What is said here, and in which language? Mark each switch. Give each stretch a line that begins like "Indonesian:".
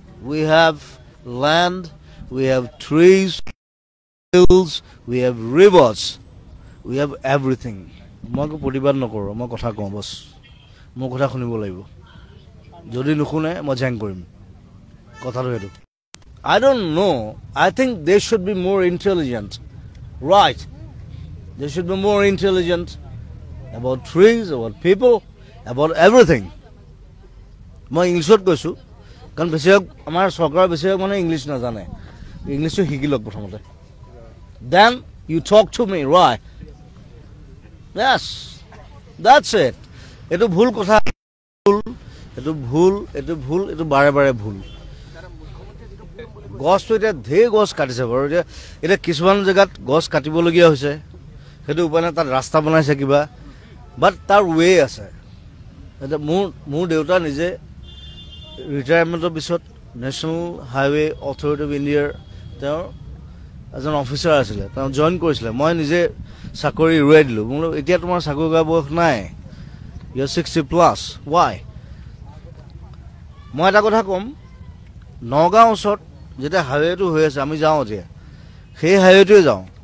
English: We have land, we have trees, hills, we have rivers, we have everything.
Assamese: মই প্ৰতিবাদ নকৰোঁ, মই কথা কওঁ বছ। মোৰ কথা শুনিব লাগিব, যদি নুশুনে মই জেং কৰিম। কথাটো সেইটো।
English: I don't know. I think they should be more intelligent. Right. They should be more intelligent about trees, about people, about everything.
Assamese: মই ইংলিছত কৈছোঁ, কাৰণ বেছিভাগ আমাৰ চৰকাৰৰ বেছিভাগ মানে ইংলিছ নাজানে। ইংলিছটো শিকি লওক প্ৰথমতে,
English: Then you talk to me, right? Yes, that's it.
Assamese: এইটো ভুল কথা, এইটো ভুল, এইটো ভুল, এইটো বাৰে বাৰে ভুল। গছটো এতিয়া ঢেৰ গছ কাটিছে বাৰু। এতিয়া কিছুমান জেগাত গছ কাটিবলগীয়া হৈছে, সেইটো উপায় নাই, তাত ৰাস্তা বনাইছে কিবা, বাট তাৰ ৱে আছে। এতিয়া মোৰ দেউতা নিজে ৰিটায়াৰমেণ্টৰ পিছত নেশ্যনেল হাইৱে অথৰিটি অফ ইণ্ডিয়াৰ তেওঁৰ এজন অফিচাৰ আছিলে, তেওঁ জইন কৰিছিলে। মই নিজে চাকৰি এৰুৱাই দিলোঁ। মই বোলো এতিয়া তোমাৰ চাকৰি কৰা বয়স নাই,
English: You 60+, why?
Assamese: মই এটা কথা ক'ম, নগাঁও ওচৰত যেতিয়া হাইৱেটো হৈ আছে, আমি যাওঁ এতিয়া সেই হাইৱেটোৱে যাওঁ।